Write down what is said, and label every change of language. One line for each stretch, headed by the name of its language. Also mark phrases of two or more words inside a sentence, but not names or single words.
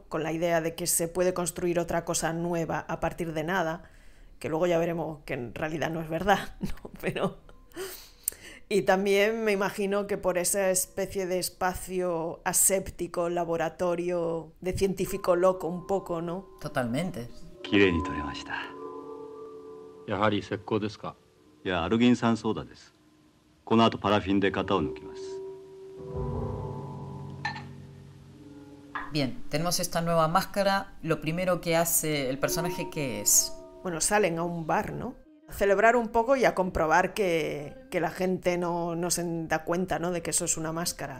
Spanish: Con la idea de que se puede construir otra cosa nueva a partir de nada, que luego ya veremos que en realidad no es verdad, ¿no? Pero... Y también me imagino que por esa especie de espacio aséptico, laboratorio, de científico loco un poco, ¿no? Totalmente.
Japanese: きれいに取れました。やはり石膏ですか。いや、アルギン酸ソーダです。この後パラフィンで型を抜きます。
Spanish: Bien, tenemos esta nueva máscara. Lo primero que hace el personaje, ¿qué es? Bueno, salen a un bar, ¿no? celebrar un poco y a comprobar que la gente no se da cuenta, ¿no?, de que eso es una máscara.